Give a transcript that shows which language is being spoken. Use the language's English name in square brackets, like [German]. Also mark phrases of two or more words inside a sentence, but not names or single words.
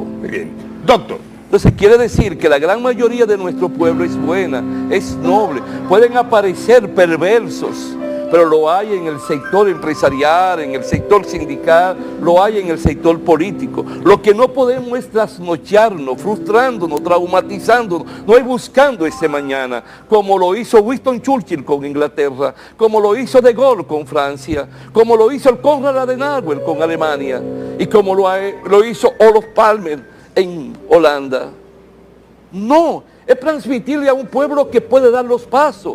[Spanish] Muy bien. Doctor. Entonces quiere decir que la gran mayoría de nuestro pueblo es buena, es noble. Pueden aparecer perversos, pero lo hay en el sector empresarial, en el sector sindical, lo hay en el sector político. Lo que no podemos es trasnocharnos, frustrándonos, traumatizándonos, no es buscando ese mañana, como lo hizo Winston Churchill con Inglaterra, como lo hizo De Gaulle con Francia, como lo hizo el Konrad Adenauer con Alemania, y como lo hizo Olof Palme en Holanda. No, es transmitirle a un pueblo que puede dar los pasos.